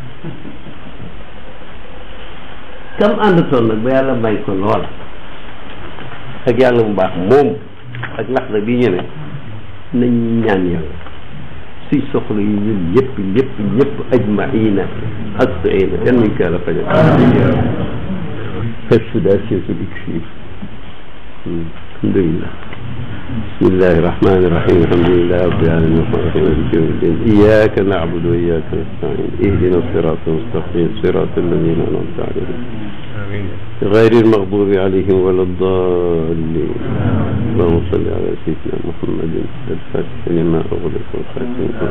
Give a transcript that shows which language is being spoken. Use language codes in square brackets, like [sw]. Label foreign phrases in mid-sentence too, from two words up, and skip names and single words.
[wo] kam àndatoon nag ba yàlla may ko loola ak yàlla bu baax moom ak laxda bi ñu ne nañ ñaan yàlla suy soxla yi ñun ñëpp ajmaina ak saina yan nañ ko yàlla fajal [ar] السداسية الإكسير الحمد لله بسم الله الرحمن الرحيم الحمد لله رب العالمين الرحمن الرحيم مالك يوم الدين إياك نعبد وإياك نستعين اهدنا الصراط المستقيم صراط الذين أنعمت عليهم غير المغضوب عليهم ولا الضالين اللهم صل على سيدنا محمد الفاتح لما أغلق والخاتم